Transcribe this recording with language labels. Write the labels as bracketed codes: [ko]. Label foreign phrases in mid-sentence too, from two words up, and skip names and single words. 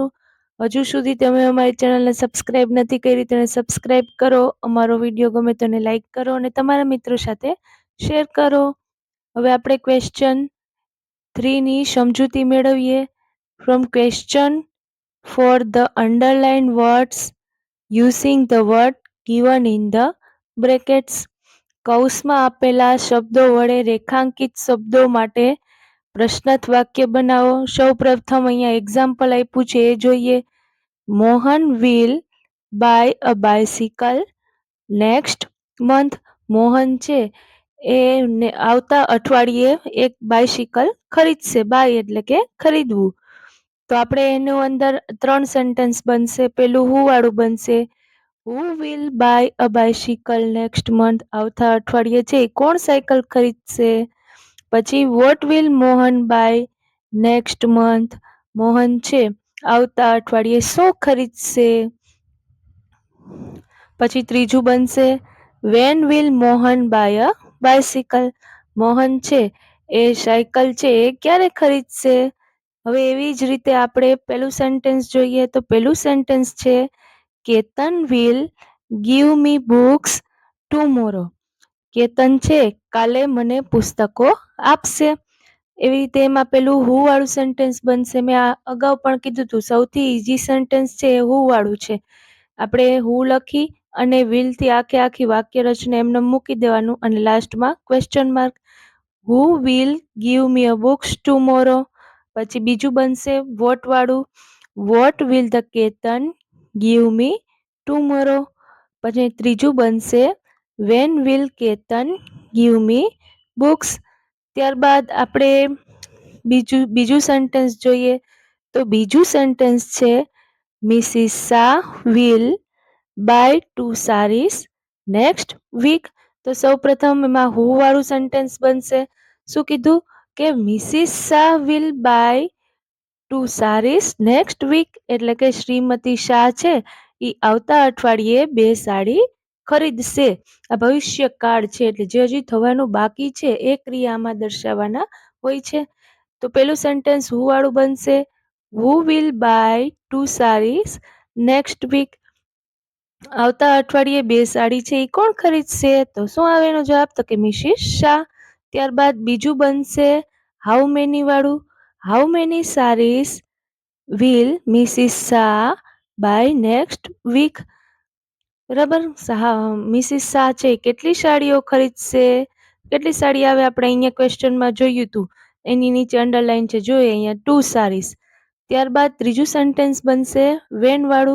[gu] હજુ સુધી તમે અમારી ચેનલને સબસ્ક્રાઇબ નથી કરી તેને સબસ્ક્રાઇબ કરો, અમારો વિડીયો ગમે તો એને લાઈક કરો અને તમારા મિત્રો સાથે શેર કરો. હવે આપણે ક્વેશ્ચન 3 ની સમજૂતી મેળવીએ. [en] From question for the underline words using the word given in the brackets. [gu] કૌંસમાં આપેલા શબ્દો વડે રેખાંકિત શબ્દો માટે પ્રશ્નાર્થ વાક્ય બનાવો. સૌ પ્રથમ અહીંયા એક્ઝામ્પલ આપ્યું છે એ જોઈએ. [en] મોહન will buy a bicycle next month. [gu] મોહન છે એ આવતા અઠવાડિયે એક બાઇસિકલ ખરીદશે. બાય એટલે કે ખરીદવું. તો આપણે એનું અંદર 3 સેન્ટેન્સ બનશે. પેલું હું વાળું બનશે. [en] Who will buy a bicycle next month? [gu] આવતા અઠવાડિયે છે કોણ સાયકલ ખરીદશે. પછી [en] what will મોહન buy next month? [gu] મોહન છે આવતા અઠવાડિયે શું ખરીદશે. પછી ત્રીજું બનશે [en] when will મોહન buy a bicycle? [gu] મોહન છે એ સાયકલ છે એ ક્યારે ખરીદશે. હવે એવી જ રીતે આપણે પેલું સેન્ટેન્સ જોઈએ. તો પેલું સેન્ટેન્સ છે [en] કેતન will give me books tomorrow. [gu] કેતન છે કાલે મને પુસ્તકો આપશે. એવી રીતે એમાં પેલું હું વાળું સેન્ટેન્સ બનશે. મેં આ અગાઉ પણ કીધું હતું સૌથી ઈઝી સેન્ટેન્સ છે એ હું વાળું છે. આપણે હું લખી અને will થી આખી વાક્ય રચના એમને મૂકી દેવાનું અને લાસ્ટમાં [en] question mark. Who will give me a books tomorrow? [gu] પછી બીજું બનશે [en] what વાળું. What will the કેતન give me tomorrow? [gu] પછી ત્રીજું બનશે [en] when will કેતન give me books? [gu] ત્યારબાદ આપણે બીજું સેન્ટેન્સ જોઈએ. તો બીજું સેન્ટેન્સ છે [en] મિસિસ શાહ will buy 2 sarees next week. [gu] તો સૌ પ્રથમ એમાં હું વાળું સેન્ટેન્સ બનશે. શું કીધું કે [en] મિસિસ શાહ will buy 2 sarees next week. [gu] એટલે કે શ્રીમતી શાહ છે એ આવતા અઠવાડિયે 2 સાડી ખરીદશે. આ ભવિષ્ય કાળ છે એટલે જે હજી થવાનું બાકી છે એ ક્રિયામાં દર્શાવવાના હોય છે. તો પેલું સેન્ટેન્સ હું વાળું બનશે. [en] Who will buy 2 sarees next week? [gu] આવતા અઠવાડિયે 2 સાડી છે એ કોણ ખરીદશે. તો શું આવે એનો જવાબ? તો કે મિસિસ શાહ. ત્યારબાદ બીજું બનશે [en] how many [gu] વાળું. [en] How many sarees will Mrs Shah buy next week. [gu] બરાબર. મિસિસ શાહ છે કેટલી સાડીઓ ખરીદશે. કેટલી સાડી આવે આપણે અહીંયા ક્વેશ્ચનમાં જોયું હતું. એની નીચે અંડરલાઈન છે જોઈએ અહીંયા 2 sarees. ત્યારબાદ ત્રીજું સેન્ટેન્સ બનશે વેન વાળું.